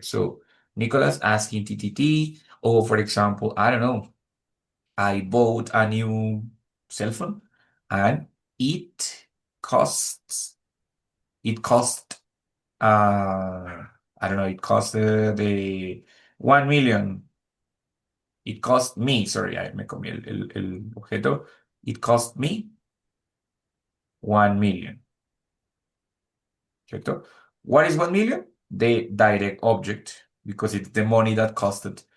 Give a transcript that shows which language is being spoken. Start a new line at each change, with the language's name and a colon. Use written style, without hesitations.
English: So Nicholas asking TTT, or for example, I don't know, I bought a new cell phone and it costs, it cost I don't know, it cost the 1 million. It cost me, sorry,
Spanish: me comí el objeto.
English: It cost me 1 million,
Spanish: ¿cierto?
English: What is 1 million? The direct object, because it's the money that costed.